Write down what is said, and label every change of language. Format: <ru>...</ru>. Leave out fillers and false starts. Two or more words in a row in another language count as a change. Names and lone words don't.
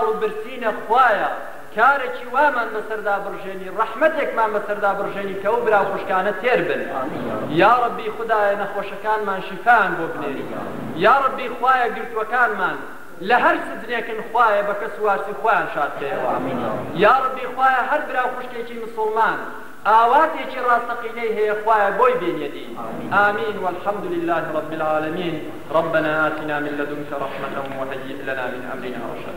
<ckb>و برسینە خوایە کارێکی وامان بەسەردا بڕژێنی ڕەحمەتێکمان بەسەردا بڕژێنی کە ئەو براو خوشکانە تێر بن</ckb> <ar>یا ربی</ar> <ckb>خوددایە نەخۆشەکانمان شیفان بۆ بنێری</ckb> <ar>یا ربی</ar> <ckb>خوایە گرتوەکانمان لە هەر سزنێکن خوایە بە کەس وارسی خۆیان شادکەیەوە</ckb> <ar>یا ربی</ar> <ckb>خوایە هەر براو خوشکێکی مسڵمان ئاواتێکی ڕاستەقینەی هەیە خوایە بۆی بێنێتی</ckb> <ar>آمين والحمد لله رب العالمين ربنا آتنا من لدنك رحمة وهيئ لنا من أمرنا رشدا</ar>